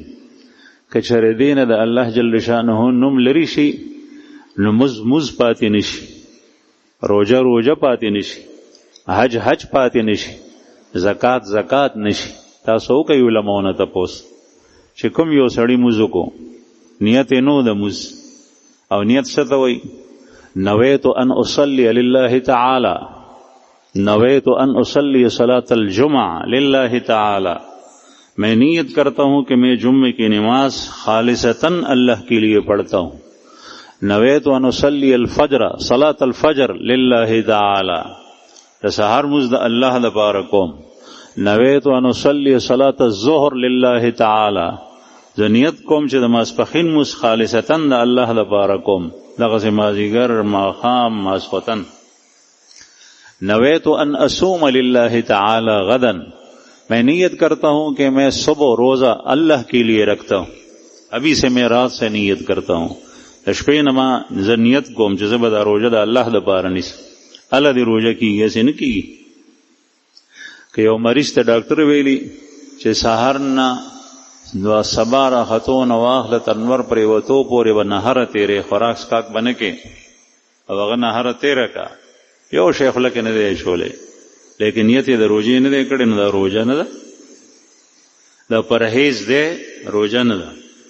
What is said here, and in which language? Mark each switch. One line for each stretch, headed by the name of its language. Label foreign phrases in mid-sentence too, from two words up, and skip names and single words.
Pashto: که چېرې دینه د الله جل شانه نوم لري شي نو مز پاتې نشي، روزه پاتې نشي، حج پاتې نشي، زکات نشي. تاسو کوي علماونه تپوس چې کوم یو سړی موزو کو نیت نو د موز او نیت څه ته وایي؟
Arabic: نویت ان اصلی لله تعالی، نویت ان اصلی صلاة الجمعہ للہ تعالی،
Urdu: میں نیت کرتا ہوں کہ میں جمعے کی نماز خالصتاً اللہ کے لیے پڑھتا ہوں.
Arabic: نویت ان اصلی الفجر صلاة الفجر للہ تعالی،
Pashto: د سحر مز د الله د پاره کوم.
Arabic: نویت ان اصلی صلاة الظهر لله تعالی،
Pashto: زه نیت کوم چې د ماسپښین مز خالصتاً د الله د پاره کوم، دغسې مازدیګر ماښام ماسخوتن.
Arabic: نویت ان اصوم للہ تعالی غدا،
Urdu: میں نیت کرتا ہوں کہ میں صبح روزہ اللہ کے لیے رکھتا ہوں، ابھی سے میں رات سے نیت کرتا ہوں.
Pashto: د شپې نه ما زه نیت کوم چې زه به دا روژه د الله دپاره نیسم. الله دې روژه کېږي، هسې نه کېږي. که یو مریض ته ډاکټر ویلي چې سهار نه د سبا راختو نه واخله تر نور پرېوتو پورې به نهره تېرې، خوراک څښاک به نه کې، او هغه نهره تېره کا، یو شی خوله کې نه دی اچولی، لیکن نیت یې د روژې نه دی کړی، نو دا روژه نه ده، دا پرهیز دی، روژه نه ده.